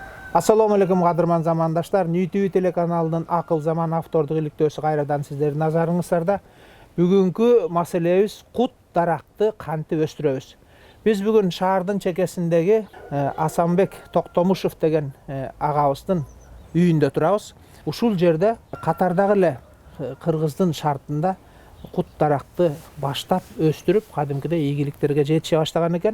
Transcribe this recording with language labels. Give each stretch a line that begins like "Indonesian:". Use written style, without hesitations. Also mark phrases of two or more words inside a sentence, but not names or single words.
Arabic: السلام عليكم
Kyrgyz: кадырман замандаштар. YouTube телеканалынын Акыл Заман авторлук иликтөөсү кайрадан сиздердин назарыңыздарда. Бүгүнкү маселебиз кут даракты кантип өстүрөбүз. Биз бүгүн шаардын чекесиндеги Асанбек Токтомушев деген агабыздын үйүндө турабыз. Ушул жерде катардагы эле кыргыздын шартында кут даракты баштап өстүрүп, кадимкидей ийгиликтерге жетише баштаган экен.